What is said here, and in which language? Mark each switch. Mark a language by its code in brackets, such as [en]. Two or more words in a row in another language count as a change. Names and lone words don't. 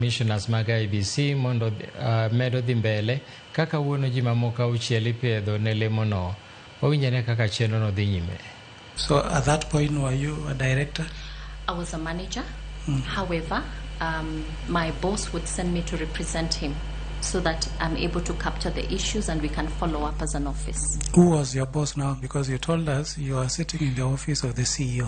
[luo] Komishonas mag IEBC mondo medo dhi mbele kaka wuono ji mamoko auchiel ipiedho ne lemono owinjore kaka chenro no dhi nyime. [en] So at that point, were you a director? I was a manager. However, my boss would send me to represent him so that I'm able to capture the issues and we can follow up as an office. Who was your boss now? Because you told us you are sitting in the office of the CEO.